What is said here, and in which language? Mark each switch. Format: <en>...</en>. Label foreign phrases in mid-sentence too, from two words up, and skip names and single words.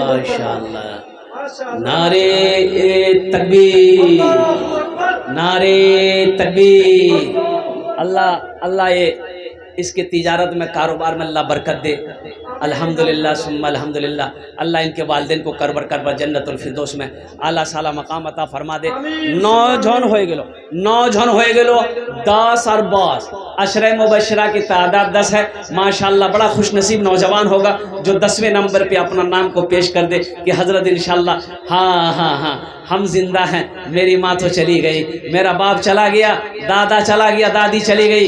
<ur>ماشاءاللہ. نعرے تکبیر, نعرے تکبیر. اللہ یہ اس کے تجارت میں, کاروبار میں اللہ برکت دے</ur> <ar>الحمدللہ ثم الحمدللہ.</ar> <ur>اللہ ان کے والدین کو کربر کربر جنت الفردوس میں اعلیٰ سالا مقام عطا فرما دے.</ur> <bn>9 জন হয়ে গেল, 9 জন হয়ে গেল.</bn> <ur>10 اور 12 عشرہ مبشرہ کی تعداد 10 ہے ماشاءاللہ. بڑا خوش نصیب نوجوان ہوگا جو 10ویں نمبر پہ اپنا نام کو پیش کر دے کہ حضرت انشاءاللہ ہاں ہاں ہاں ہم زندہ ہیں. میری ماں تو چلی گئی, میرا باپ چلا گیا, دادا چلا گیا, دادی چلی گئی.</ur>